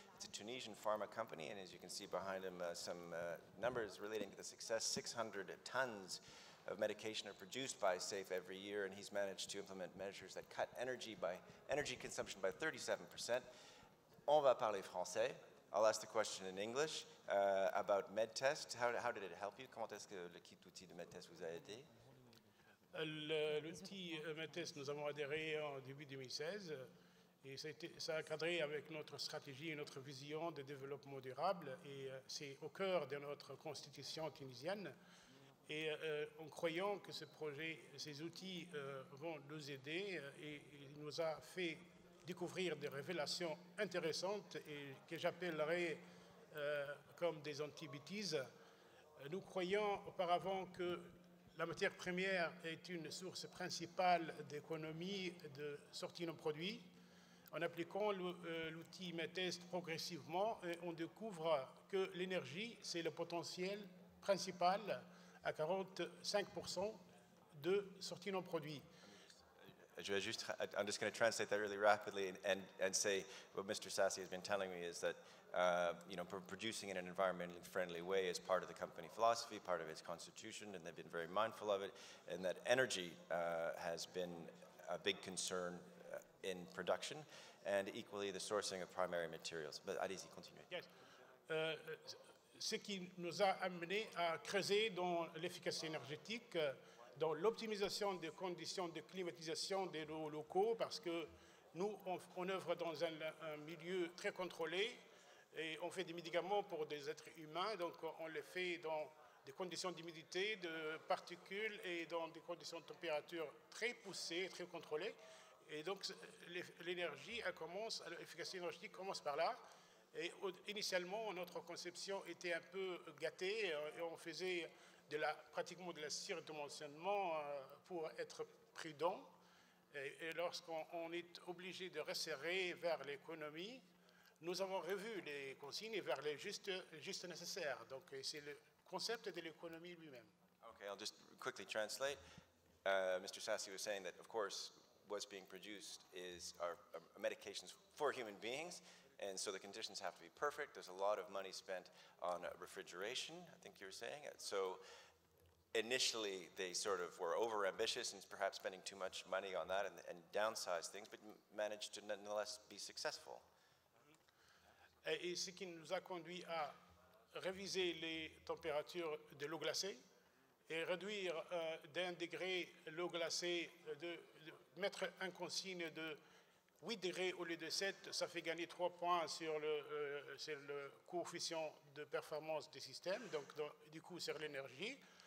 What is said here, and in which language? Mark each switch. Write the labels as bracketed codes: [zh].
[en] It's a Tunisian pharma company, and as you can see behind him, some numbers relating to the success. 600 tons of medication are produced by SAFE every year, and he's managed to implement measures that cut energy consumption by 37%. [fr] On va parler français. [en] I'll ask the question in English about MedTest. How did it help you? [fr] Comment est-ce que le kit outil de MedTest vous a aidé? L'outil MedTest, nous avons adhéré en début 2016 et ça a cadré avec notre stratégie et notre vision de développement durable, et c'est au cœur de notre constitution tunisienne. Et en croyant que ce projet, ces outils vont nous aider, et il nous a fait découvrir des révélations intéressantes et que j'appellerais comme des antibêtises. Nous croyons auparavant que la matière première est une source principale d'économie de sortie de nos produits. En appliquant l'outil MedTest progressivement, on découvre que l'énergie, c'est le potentiel principal à 45% de sortie de nos produits. [en] I'm just going to translate that really rapidly and say what Mr. Sassi has been telling me is that producing in an environmentally friendly way is part of the company philosophy, part of its constitution, and they've been very mindful of it, and that energy has been a big concern in production, and equally the sourcing of primary materials. But [fr] allez-y, continuez. [en] Yes. [fr] Ce qui nous a amené à creuser dans l'efficacité énergétique, dans l'optimisation des conditions de climatisation des locaux, parce que nous, on œuvre dans un milieu très contrôlé et on fait des médicaments pour des êtres humains, donc on les fait dans des conditions d'humidité, de particules et dans des conditions de température très poussées, très contrôlées. Et donc l'énergie, l'efficacité énergétique commence par là. Et initialement, notre conception était un peu gâtée et on faisait pratiquement de la surdimensionnement pour être prudent. Et lorsqu'on est obligé de resserrer vers l'économie, nous avons revu les consignes vers les juste nécessaires. Donc c'est le concept de l'économie lui-même. [en] Okay, I'll just quickly translate. Mr. Sassi was saying that, of course, what's being produced are medications for human beings, and so the conditions have to be perfect. There's a lot of money spent on refrigeration, I think you were saying. So initially, they sort of were over-ambitious and perhaps spending too much money on that and downsized things, but managed to nonetheless be successful. [fr] Et ce qui nous a conduit à réviser les températures de l'eau glacée et réduire d'1 degré l'eau glacée, de mettre une consigne de 8 degrés au lieu de 7, ça fait gagner 3 points sur le coefficient de performance des systèmes, donc du coup sur l'énergie.